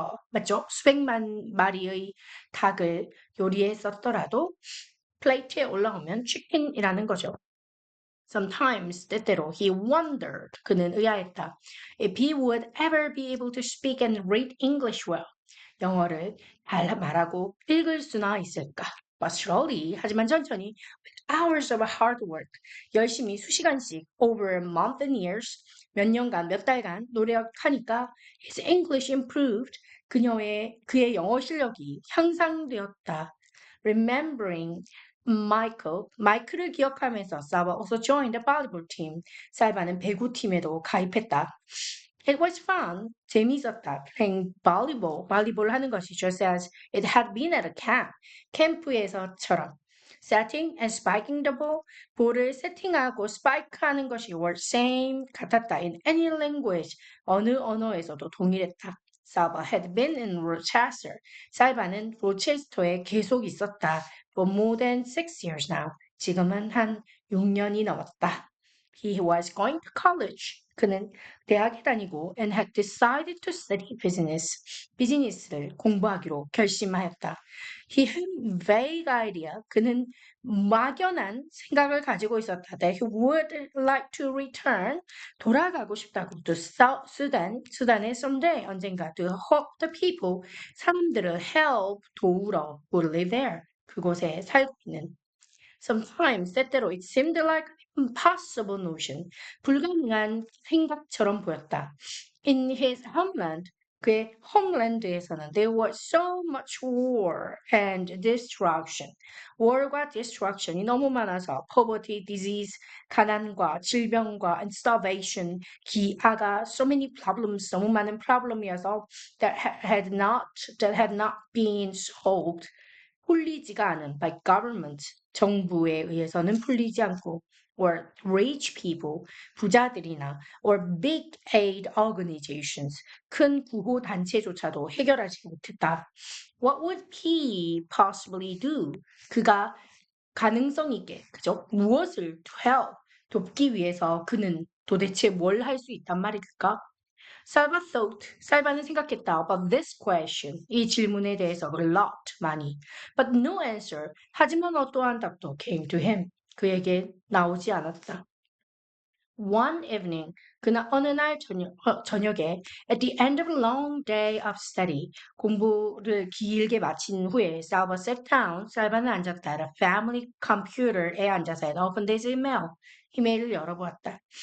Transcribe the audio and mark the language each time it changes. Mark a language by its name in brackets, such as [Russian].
[Korean] 맞죠? 수백만 마리의 닭을 요리했었더라도 플레이트에 올라오면 chicken이라는 거죠. [English] Sometimes 때때로 he wondered, [Korean] 그는 의아했다. [English] If he would ever be able to speak and read English well. [Korean] 영어를 잘 말하고 읽을 수나 있을까? [English] But slowly, [Korean] 하지만 천천히, [English] with hours of hard work, [Korean] 열심히 수시간씩, [English] over months and years, [Korean] 몇 년간, 몇 달간 노력하니까 [English] his English improved. [Korean] 그의 영어 실력이 향상되었다. [English] Remembering [Korean] 마이클을 기억하면서 [English] 사바 also joined the volleyball team. [Korean] 살바는 배구팀에도 가입했다. [English] It was fun. [Korean] 재미있었다. [English] playing volleyball. [Korean] 발리볼 하는 것이 [English] just as it had been at a camp. [Korean] 캠프에서처럼. [English] Setting and spiking the ball. [Korean] 볼을 세팅하고 스파이크하는 것이 [English] were same [Korean] 같았다. [English] In any language. [Korean] 어느 언어에서도 동일했다. [English] Salva had been in Rochester. [Korean] 살바는 로체스터에 계속 있었다. [English] For more than 6 years now. [Korean] 지금은 한 6년이 넘었다. [English] He was going to college. [Korean] 그는 대학에 다니고 [English] and had decided to study business. [Korean] 비즈니스를 공부하기로 결심하였다. [English] He had a vague idea. [Korean] 그는 막연한 생각을 가지고 있었다. [English] That he would like to return. [Korean] 돌아가고 싶다고. [English] To [Korean] 수단에 [English] someday [Korean] 언젠가 [English] to help the people. [Korean] 사람들을 [English] help [Korean] 도우러 [English] who live there. [Korean] 그곳에 살고 있는. [English] Sometimes [Korean] 때때로 [English] it seemed like an impossible notion. [Korean] 불가능한 생각처럼 보였다. [English] In his homeland, [Korean] 그의 홈랜드에서는 [English] there was so much war and destruction. war과 destruction이 너무 많아서 poverty, disease, [Korean] 가난과 질병과 [English] and starvation, [Korean] 기아가 [English] so many problems, 너무 많은 problem이어서 that had not been solved. [Korean] 풀리지가 않은 [English] by government, [Korean] 정부에 의해서는 풀리지 않고 [English] or rich people, [Korean] 부자들이나 [English] or big aid organizations, [Korean] 큰 구호 단체조차도 해결하지 못했다. [English] What would he possibly do? [Korean] 그가 가능성 있게, 그죠? 무엇을 [English] to help, [Korean] 돕기 위해서 그는 도대체 뭘 할 수 있단 말일까? 살바는 생각했다 [English] about this question, [Korean] 이 질문에 대해서 [English] a lot, [Korean] 많이. [English] But no answer, [Korean] 하지만 어떠한 답도 [English] came to him, [Korean] 그에게 나오지 않았다. [English] One evening, [Korean] 그날 어느 날 저녁에 [English] at the end of a long day of study, [Korean] 공부를 길게 마친 후에 [English] 살바 sat down, [Korean] 살바는 앉았다. [English] at a family computer에 앉아서 and opened his email, [Korean] 이메일을 열어보았다.